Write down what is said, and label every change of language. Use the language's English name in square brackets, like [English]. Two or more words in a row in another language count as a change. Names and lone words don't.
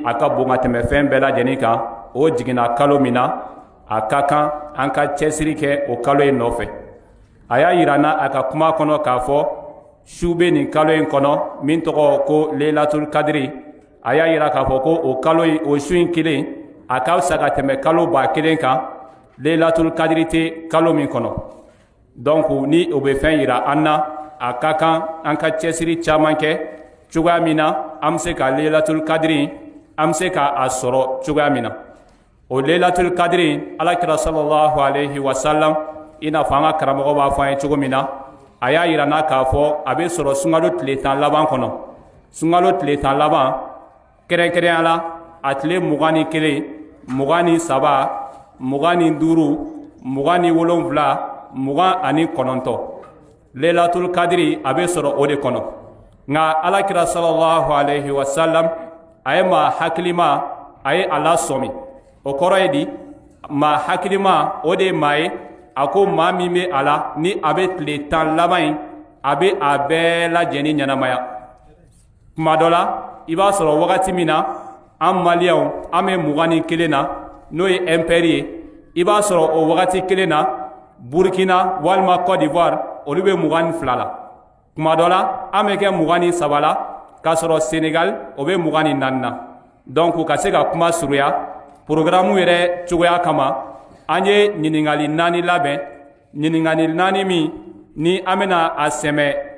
[Bambara] a ka bon ka tɛmɛ fɛn bɛɛ lajɛlen kan o jigina kalo min na a ka kan an ka cɛsiri kɛ o kalo in nɔfɛ a y'a yira n na a ka kuma kɔnɔ k'a fɔ su bɛ nin kalo in kɔnɔ min tɔgɔ ko leilatul kadiri a y'a yira k'a fɔ ko o kalo in o su in kelen a ka fisa ka tɛmɛ kalo 1000 kan leilatul kadiri tɛ kalo min kɔnɔ donc ni o bɛ fɛn yira an na a ka kan an ka cɛsiri caman kɛ cogoya min na an bɛ se ka leilatul kadiri an bɛ se ka a sɔrɔ cogoya min na o leilatul kadiri alakira [Arabic] صلى الله عليه وسلم [Bambara] i n'a fɔ an ka karamɔgɔ b'a fɔ an ye cogo min na a y'a yira n na k'a fɔ a bɛ sɔrɔ sunkalo tile 10 laban kɔnɔ sunkalo tile 10 laban kɛrɛnkɛrɛnya la a tile 21 23 25 27 29 leilatul kadiri a bɛ sɔrɔ o de kɔnɔ nka alakira [Arabic] صلى الله عليه وسلم [Bambara] a ye maa hakilima a ye a lasɔmi o kɔrɔ ye di maa hakilima o de ye maa ye a ko maa min bɛ a la ni a bɛ tile 10 laban in a bɛ a bɛɛ lajɛlen ɲɛnamaya kuma dɔ la i b'a sɔrɔ wagati min na an maliyɛnw an bɛ 21 na n'o ye impɛri ye i b'a sɔrɔ o wagati kelen na burkina walima côte d'ivoire olu bɛ 22 la kuma dɔ la an bɛ kɛ 23 la k'a sɔrɔ senegal o bɛ 24 na donc ka se ka kuma suruya programme yɛrɛ cogoya kama an ye ɲiningali 4 labɛn ɲiningali 4 min ni an bɛna a sɛmɛ